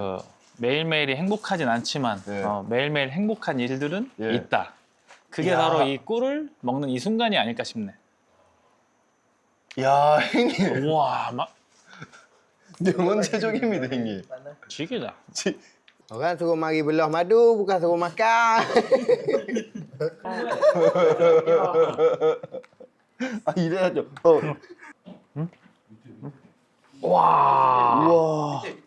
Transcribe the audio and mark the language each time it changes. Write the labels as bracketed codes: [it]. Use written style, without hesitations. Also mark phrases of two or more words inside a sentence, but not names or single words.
[ko] 그 매일매일이 행복하진 않지만 예. 매일매일 행복한 일들은 예. 있다. 그게 야. 바로 이 꿀을 먹는 이 순간이 아닐까 싶네. 야, 형님. 우와, 막 명언제적입니다, 형님. 죽이다. [ms] Orang suruh mari belah madu, bukan suruh makan. [ko] 아, 이래야죠. 우와.